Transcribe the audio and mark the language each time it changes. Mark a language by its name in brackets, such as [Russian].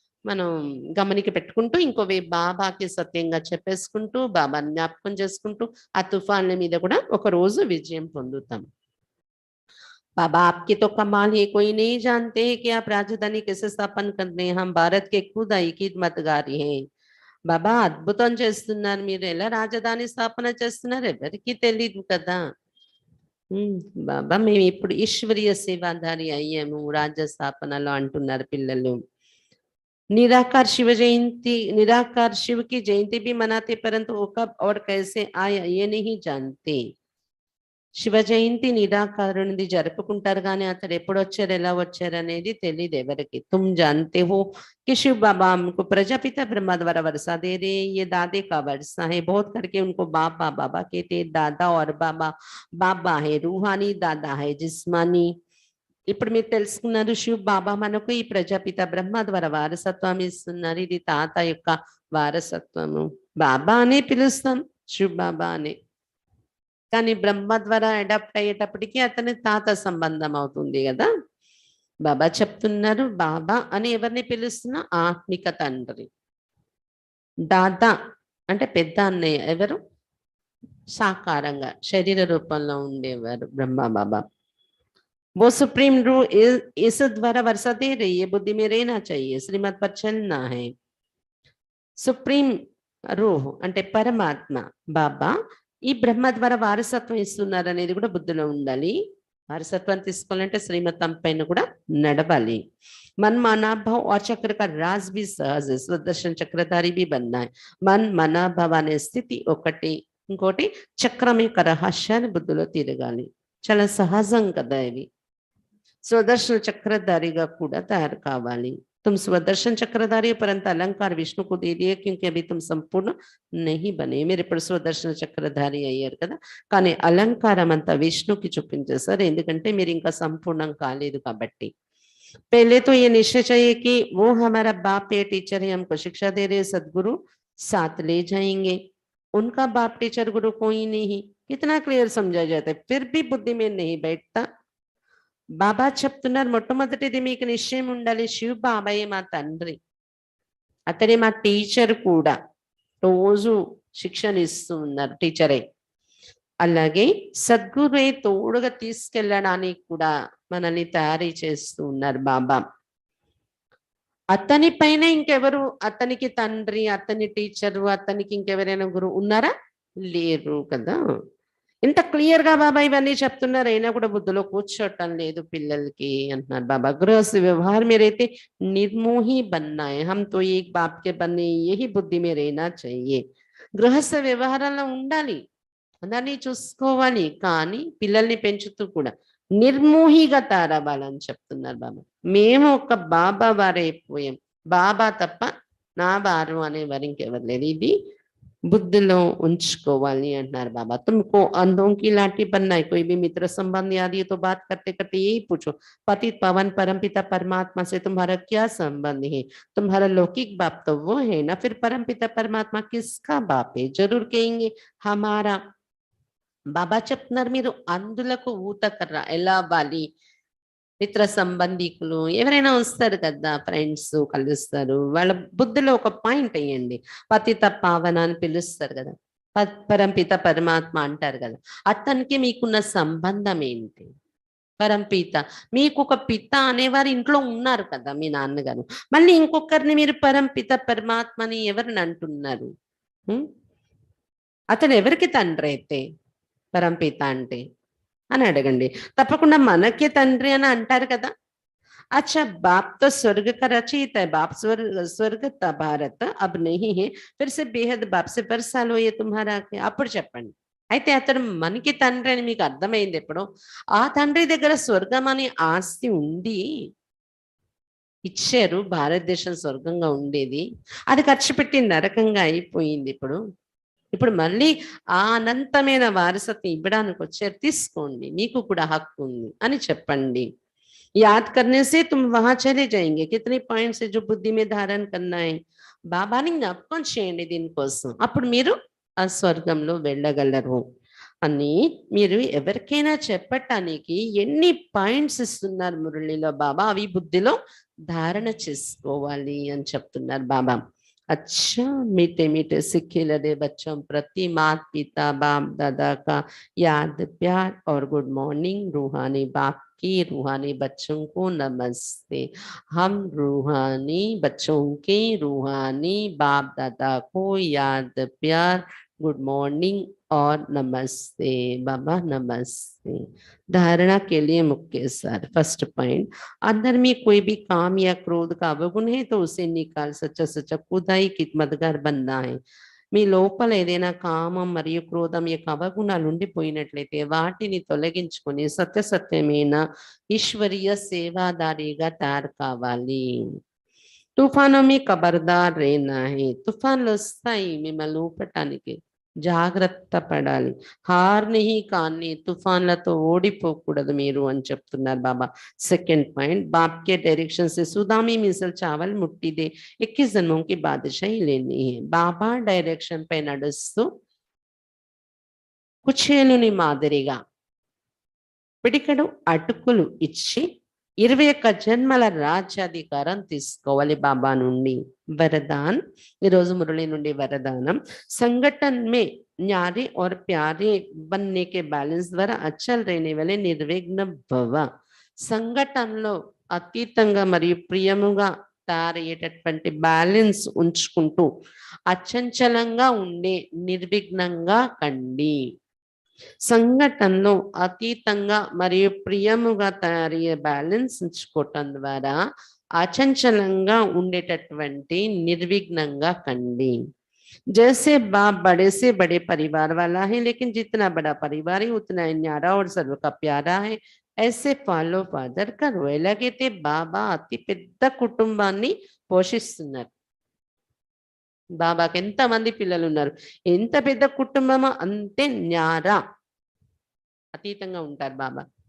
[Telugu] మనం గమనిక పెట్టుకుంటూ ఇంకోవే బాబాకి సత్యంగా చెప్పేసుకుంటూ బాబాని జ్ఞాపకం చేసుకుంటూ ఆ తుఫాన్ల మీద కూడా ఒక రోజు విజయం పొందుతాం. [Hindi] बाबा आपकी तो कमाल है, कोई नहीं जानते कि आप राजधानी कैसे स्थापन करते हैं, हम भारत के खुद [Telugu] ఐక్యత మతగారి [Hindi] हैं. [Telugu] బాబా అద్భుతం చేస్తున్నారు, మీరు ఎలా రాజధాని స్థాపన చేస్తున్నారు ఎవరికి తెలీదు కదా. బాబా మేము ఇప్పుడు ఈశ్వరీయ సేవాధారి అయ్యాము రాజ్య స్థాపనలో అంటున్నారు పిల్లలు. [Hindi] निराकार शिव जयंती, निराकार शिव की जयंती भी मनाते परंतु वो कब और कैसे आया ये नहीं जानते. [Telugu] శివ జయంతి నిరాకారునిది జరుపుకుంటారు కానీ అతడు ఎప్పుడు వచ్చారు ఎలా వచ్చారు అనేది తెలియదు ఎవరికి. [Hindi] तुम जानते हो कि शिव बाबा हमको प्रजापिता ब्रह्मा द्वारा वर्षा दे रहे, ये दादे का वर्षा है. बहुत करके उनको बाबा बाबा कहते, दादा और बाबा. बाबा है रूहानी, दादा है जिस्मानी. [Telugu] ఇప్పుడు మీరు తెలుసుకున్నారు శివ్ బాబా మనకు ఈ ప్రజాపిత బ్రహ్మ ద్వారా వారసత్వం ఇస్తున్నారు. ఇది తాత యొక్క వారసత్వము. బాబా అనే పిలుస్తాం, శివ్ బాబా అనే. కానీ బ్రహ్మ ద్వారా అడాప్ట్ అయ్యేటప్పటికి అతని తాత సంబంధం అవుతుంది కదా. బాబా చెప్తున్నారు బాబా అని ఎవరిని పిలుస్తున్నా ఆత్మిక తండ్రి. దాదా అంటే పెద్ద అన్నయ్య, ఎవరు సాకారంగా శరీర రూపంలో ఉండేవారు బ్రహ్మ బాబా. [Hindi] वो सुप्रीम रूह इस द्वारा वर्षा दे रही है, बुद्धि में रहना चाहिए, श्रीमत पर चलना है. [Telugu] సుప్రీం రూహ్ అంటే పరమాత్మ బాబా ఈ బ్రహ్మ ద్వారా వారసత్వం ఇస్తున్నారు అనేది కూడా బుద్ధిలో ఉండాలి. వారసత్వాన్ని తీసుకోవాలంటే శ్రీమతం పైన కూడా నడవాలి. [Hindi] मन मना भाव और चक्र का राज भी सहज है, स्वदर्शन चक्रधारी भी बनना है. [Telugu] मन మన భవ అనే స్థితి ఒకటి, ఇంకోటి చక్రం యొక్క రహస్యాన్ని బుద్ధిలో తిరగాలి. చాలా సహజం కదా ఇది. స్వదర్శన చక్రధారిగా కూడా తయారు కావాలి. [Hindi] तुम स्वदर्शन चक्रधारी परंतु अलंकार विष्णु को दे दिए क्योंकि अभी तुम संपूर्ण नहीं बने. [Telugu] మీరు ఇప్పుడు స్వదర్శన చక్రధారి అయ్యారు కదా, కానీ అలంకారం అంతా విష్ణుకి చూపించేశారు ఎందుకంటే మీరు ఇంకా సంపూర్ణం కాలేదు కాబట్టి. [Hindi] पहले तो ये निश्चय चाहिए कि वो हमारा बाप या टीचर है, हमको शिक्षा दे रहे सदगुरु साथ ले जाएंगे. उनका बाप टीचर गुरु कोई नहीं. कितना क्लियर समझा जाता है, फिर भी बुद्धि में नहीं बैठता. [Telugu] బాబా చెప్తున్నారు మొట్టమొదటిది మీకు నిశ్చయం ఉండాలి, శివ్ బాబాయే మా తండ్రి, అతడే మా టీచర్ కూడా. రోజు శిక్షణ ఇస్తూ ఉన్నారు టీచరే. అలాగే సద్గురువే తోడుగా తీసుకెళ్ళడానికి కూడా మనల్ని తయారీ చేస్తూ ఉన్నారు బాబా. అతని పైన ఇంకెవరు అతనికి తండ్రి, అతని టీచరు, అతనికి ఇంకెవరైనా గురువు ఉన్నారా? లేరు కదా. ఇంత క్లియర్ గా బాబా ఇవన్నీ చెప్తున్నారు, అయినా కూడా బుద్ధిలో కూర్చోటం లేదు పిల్లలకి అంటున్నారు బాబా. [Hindi] गृहस्थ व्यवहार में रहते निर्मोही बनना है, हम तो एक बाप के बने, यही बुद्धि में रहना चाहिए. [Telugu] గృహస్థ వ్యవహారంలో ఉండాలి, అందరినీ చూసుకోవాలి, కానీ పిల్లల్ని పెంచుతూ కూడా నిర్మోహిగా తయారవ్వాలని చెప్తున్నారు బాబా. మేము ఒక బాబా వారైపోయాం, బాబా తప్ప నా వారు అనేవారు ఇంకెవరు లేదు. ఇది బుద్ధిలో ఉంచుకోవాలి అంటున్నారు బాబా. [Hindi] तुमको अंधों की लाठी बनना है, कोई भी मित्र संबंध आदि तो बात करते करते यही पूछो, पतित पावन परमपिता परमात्मा से तुम्हारा क्या संबंध है? तुम्हारा लौकिक बाप तो वो है ना, फिर परमपिता परमात्मा किसका बाप है? जरूर कहेंगे हमारा. [Telugu] బాబా చెప్తున్నారు మీరు అందులకు ఊతకర్ర ఎలా అవ్వాలి. మిత్ర సంబంధికులు ఎవరైనా వస్తారు కదా, ఫ్రెండ్స్ కలుస్తారు, వాళ్ళ బుద్ధిలో ఒక పాయింట్ వేయండి. పతిత పావన అని పిలుస్తారు కదా, పరంపిత పరమాత్మ అంటారు కదా, అతనికి మీకున్న సంబంధం ఏంటి? పరంపిత మీకు ఒక పిత అనేవారు ఇంట్లో ఉన్నారు కదా, మీ నాన్నగారు. మళ్ళీ ఇంకొకరిని మీరు పరంపిత పరమాత్మని ఎవరిని అంటున్నారు? అతను ఎవరికి తండ్రి అయితే పరంపిత అంటే అని అడగండి. తప్పకుండా మనకే తండ్రి అని అంటారు కదా. [Hindi] अच्छा बाप तो स्वर्ग का रचयिता है, बाप स्वर्ग था भारत अब नहीं है, फिर से बेहद बाप से बरसाल हो ये तुम्हारा. [Telugu] అప్పుడు చెప్పండి. అయితే అతను మనకి తండ్రి అని మీకు అర్థమైంది ఎప్పుడు? ఆ తండ్రి దగ్గర స్వర్గం అనే ఆస్తి ఉంది, ఇచ్చారు, భారతదేశం స్వర్గంగా ఉండేది, అది ఖర్చు పెట్టి నరకంగా అయిపోయింది. ఇప్పుడు మళ్ళీ ఆ అనంతమైన వారసత్వం ఇవ్వడానికి వచ్చారు, తీసుకోండి, మీకు కూడా హక్కు ఉంది అని చెప్పండి. [Hindi] याद करने से तुम वहां चले जाएंगे. कितने पॉइंट्स है जो बुद्धि में धारण करना है. [Telugu] బాబాని జ్ఞాపకం చేయండి దీనికోసం, అప్పుడు మీరు ఆ స్వర్గంలో వెళ్ళగలరు. అని మీరు ఎవరికైనా చెప్పటానికి ఎన్ని పాయింట్స్ ఇస్తున్నారు మురళిలో బాబా, అవి బుద్ధిలో ధారణ చేసుకోవాలి అని చెప్తున్నారు బాబా. [Hindi] अच्छा मीठे मीठे सिक्के लदे बच्चों प्रति माता पिता बाप दादा का याद प्यार और गुड मॉर्निंग। रूहानी बाप की रूहानी बच्चों को नमस्ते। हम रूहानी बच्चों के रूहानी बाप दादा को याद प्यार गुड मॉर्निंग और नमस्ते बाबा नमस्ते। धारणा के लिए मुख्य सार फर्स्ट पॉइंट, अंदर में कोई भी काम या क्रोध का अवगुण है तो उसे निकाल सच्चा सच्चा खुदाई खिदमतगार बनना है। [Telugu] మీ లోపల ఏదైనా కామం మరియు క్రోధం యొక్క అవగుణాలు ఉండిపోయినట్లయితే వాటిని తొలగించుకొని సత్యసత్యమైన ఈశ్వరీయ సేవాదారిగా తయారు కావాలి. [Hindi] తుఫాను మీ ఖబర్దార్ రేనా హే, [Telugu] తుఫాన్లు వస్తాయి మిమ్మల్ని ఊపటానికి, జాగ్రత్త పడాలి. హార్నిహి కానీ తుఫాన్లతో ఓడిపోకూడదు మీరు అని చెప్తున్నారు బాబా. [English] second point, [Hindi] बाप के डायरेक्शन से सुदामी मिसल चावल मुट्ठी दे 21 जन्मों की बादशाही लेनी है. [Telugu] బాబా డైరెక్షన్ పై నడుస్తూ కుచేలుని మాదిరిగా పిడికడు అటుకులు ఇచ్చి 21 జన్మల రాజ్యాధికారం తీసుకోవాలి బాబా నుండి. వరదాన్, ఈరోజు మురళి నుండి వరదానం, [Hindi] संगठन में न्यारे और प्यारे बनने के बैलेंस द्वारा अचल रहने वाले निर्विघ्न भव. [Telugu] సంఘటనలో అతీతంగా మరియు ప్రియముగా తయారయ్యేటటువంటి బ్యాలెన్స్ ఉంచుకుంటూ అచంచలంగా ఉండే నిర్విఘ్నంగా కండి. సంఘటనలో అతీతంగా మరియు ప్రియముగా తయారయ్యే బ్యాలెన్స్ ఉంచుకోవటం ద్వారా అచంచలంగా ఉండేటటువంటి నిర్విఘ్నంగా కండి. [Hindi] जैसे बाप बड़े से बड़े परिवार वाला है, लेकिन जितना बड़ा परिवार है उतना ही न्यारा और सर्व का प्यारा है. ऐसे ఫాలో ఫాదర్ కరు. [Telugu] ఎలాగైతే బాబా అతి పెద్ద కుటుంబాన్ని పోషిస్తున్నారు, బాబాకి ఎంతమంది పిల్లలు ఉన్నారు, ఎంత పెద్ద కుటుంబమో అంతే న్యారా అతీతంగా ఉంటారు బాబా.